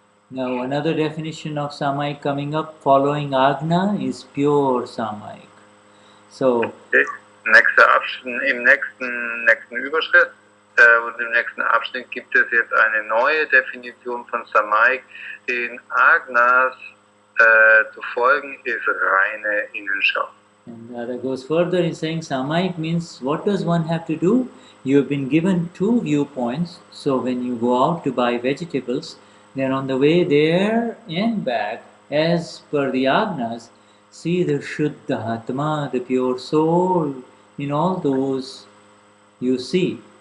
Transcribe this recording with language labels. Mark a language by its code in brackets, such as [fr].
[en] Now another definition of Samayik coming up following Agna is pure Samayik. So [de] Nächster Abschnitt, im nächsten Überschritt und im nächsten Abschnitt gibt es jetzt eine neue Definition von Samayik. Den Agnas zu folgen ist reine Innenschau. [en] And that goes further in saying Samayik means what does one have to do? You have been given two viewpoints. So when you go out to buy vegetables, then on the way there and back, as per the Agnas, see the Shuddhatma, the pure soul, in all those you see.